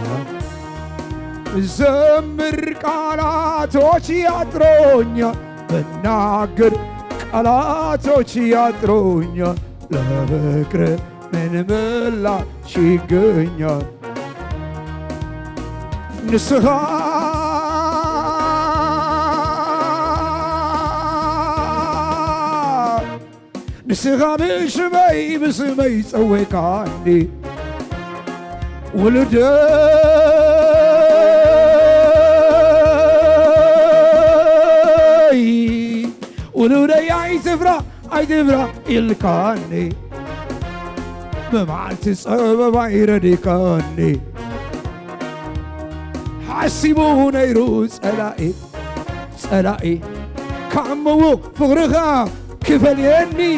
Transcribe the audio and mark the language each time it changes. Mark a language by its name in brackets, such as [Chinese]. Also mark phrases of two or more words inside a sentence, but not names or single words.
[Amharic] ብዘምር ቃላቶች ያጥሮኛል ብናገር ቃላቶች ያጥሮኛል ለፍቅርህ ምን ምላሽ ይገኛል [Tigrinya] ንስሐ ብስመይ ፀወይካኒ ውሉደይ ኣይትፍራ ኢልካኒ ብመዓልቲ ፀበባ ይረዲካኒ ሓሲቡ ነይሩ ጸላኢ ካምዎ ፍቕርኻ ክፈልየኒ